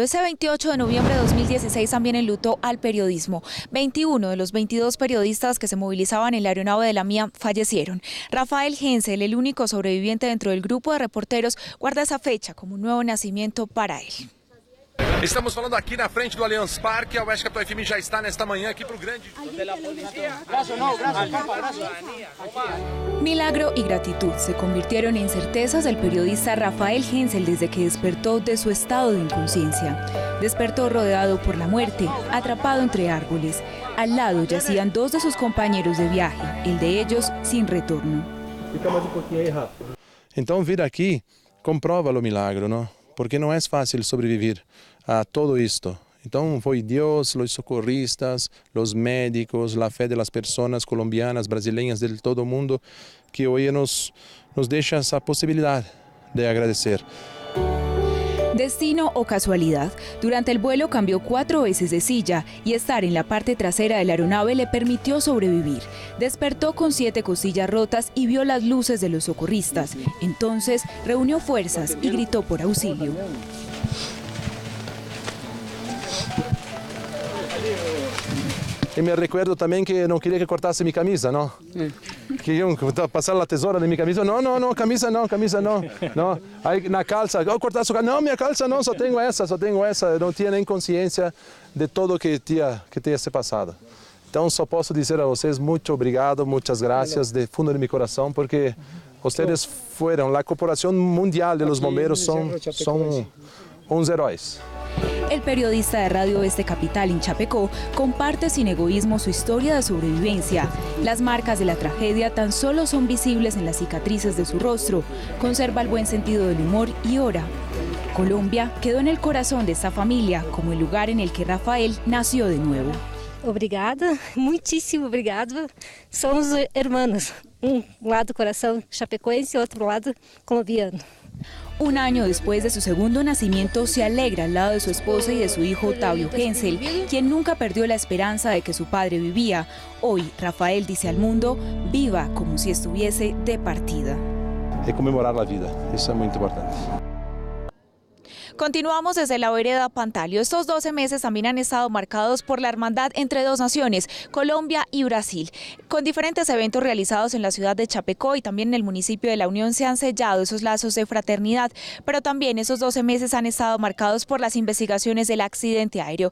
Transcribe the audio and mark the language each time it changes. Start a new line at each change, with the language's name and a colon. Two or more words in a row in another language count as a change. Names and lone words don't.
Spanish: Ese 28 de noviembre de 2016 también enlutó al periodismo. 21 de los 22 periodistas que se movilizaban en la aeronave de Lamia fallecieron. Rafael Hensel, el único sobreviviente dentro del grupo de reporteros, guarda essa fecha como un nuevo nacimiento para él.
Portuguese: Estamos falando aqui na frente do Allianz Parque. A Oeste Capital FM já está nesta manhã aqui para o grande...
Spanish: Milagro y gratitud se convirtieron en certezas del periodista Rafael Hensel desde que despertó de su estado de inconsciencia. Despertó rodeado por la muerte, atrapado entre árboles. Al lado yacían 2 de sus compañeros de viaje, el de ellos sin retorno.
Portuguese: Então vir aqui comprova o milagro, não? Porque não é fácil sobreviver a todo isto. Então foi Deus, os socorristas, os médicos, a fé das pessoas colombianas, brasileiras, de todo mundo, que hoje nos deixa essa possibilidade de agradecer.
Spanish: Destino o casualidad, durante el vuelo cambió 4 veces de silla y estar en la parte trasera de la aeronave le permitió sobrevivir. Despertó con 7 costillas rotas y vio las luces de los socorristas. Entonces reunió fuerzas y gritó por auxilio. Y me recuerdo también que no quería que cortase mi camisa, ¿no?
Portuguese: Que iam passar a tesoura de minha camisa. Não, camisa não. Não. Aí na calça, cortar sua calça. Não, minha calça não, só tenho essa. Eu não tinha nem consciência de tudo que tinha se passado. Então só posso dizer a vocês muito obrigado, muitas graças de fundo de meu coração, porque vocês foram, a Corporação Mundial de los Bombeiros são uns heróis.
Spanish: El periodista de Radio Oeste Capital en Chapecó comparte sin egoísmo su historia de sobrevivencia. Las marcas de la tragedia tan solo son visibles en las cicatrices de su rostro. Conserva el buen sentido del humor y ora. Colombia quedó en el corazón de esta familia como el lugar en el que Rafael nació de nuevo.
Portuguese: Obrigada, muitíssimo obrigada.
Spanish: Somos hermanos.
Portuguese: Lado coração chapecoense
Spanish: y otro lado colombiano. Un año después de su segundo nacimiento, se alegra al lado de su esposa y de su hijo Octavio Hensel, quien nunca perdió la esperanza de que su padre vivía. Hoy, Rafael dice al mundo, viva como si estuviese de partida.
Portuguese: É comemorar a vida, isso é muito importante.
Spanish: Continuamos desde la vereda Pantalio. Estos 12 meses también han estado marcados por la hermandad entre dos naciones, Colombia y Brasil. Con diferentes eventos realizados en la ciudad de Chapecó y también en el municipio de La Unión se han sellado esos lazos de fraternidad, pero también esos 12 meses han estado marcados por las investigaciones del accidente aéreo.